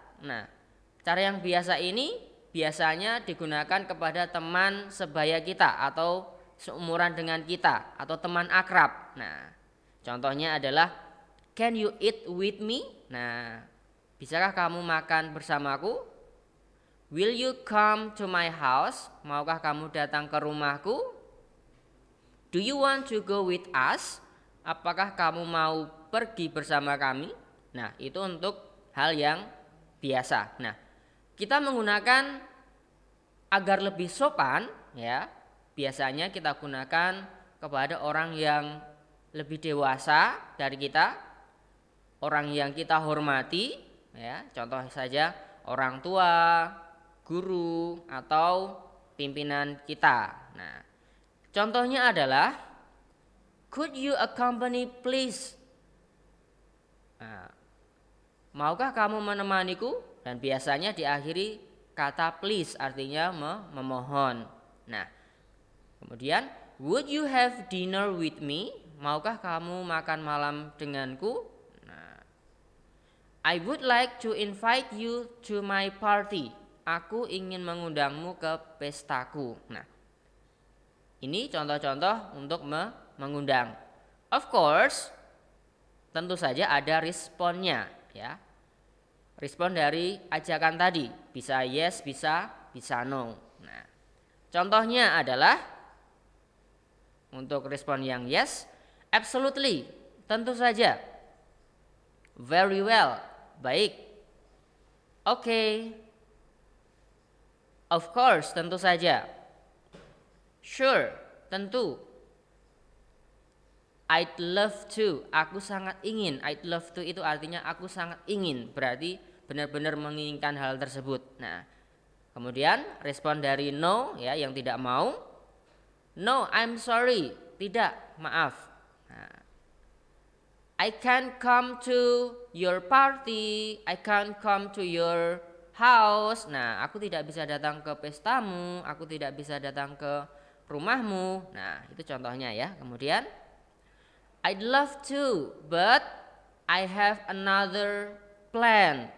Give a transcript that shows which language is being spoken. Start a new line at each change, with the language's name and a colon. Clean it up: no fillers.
Indonesian: Nah, cara yang biasa ini biasanya digunakan kepada teman sebaya kita atau seumuran dengan kita atau teman akrab. Nah, contohnya adalah
English: can you eat with me?
Indonesian: Nah, bisakah kamu makan bersamaku?
English: Will you come to my house?
Indonesian: Maukah kamu datang ke rumahku?
English: Do you want to go with us?
Indonesian: Apakah kamu mau pergi bersama kami? Nah, itu untuk hal yang biasa. Nah, kita menggunakan agar lebih sopan, ya. Biasanya kita gunakan kepada orang yang lebih dewasa dari kita, orang yang kita hormati, ya. Contoh saja orang tua, guru atau pimpinan kita. Nah, contohnya adalah
English: could you accompany please?
Indonesian: Nah, maukah kamu menemaniku? Dan biasanya diakhiri kata please, artinya memohon. Nah, kemudian
English: would you have dinner with me?
Indonesian: Maukah kamu makan malam denganku?
English: Nah, I would like to invite you to my party.
Indonesian: Aku ingin mengundangmu ke pestaku. Nah, ini contoh-contoh untuk mengundang.
English: Of course,
Indonesian: tentu saja ada responnya, ya. Respon dari ajakan tadi bisa yes, bisa no. Nah, contohnya adalah untuk respon yang
English: yes, absolutely,
Indonesian: tentu saja.
English: Very well, baik. Okay. Of course,
Indonesian: tentu saja.
English: Sure,
Indonesian: tentu.
English: I'd love to,
Indonesian: aku sangat ingin.
English: I'd love to
Indonesian: itu artinya aku sangat ingin, berarti benar-benar menginginkan hal tersebut. Nah, kemudian respon dari no, ya, yang tidak mau.
English: No, I'm sorry,
Indonesian: tidak, maaf.
English: Nah, I can't come to your party, I can't come to your house.
Indonesian: Nah, aku tidak bisa datang ke pestamu, aku tidak bisa datang ke rumahmu. Nah, itu contohnya ya.
English: Kemudian I'd love to, but I have another plan.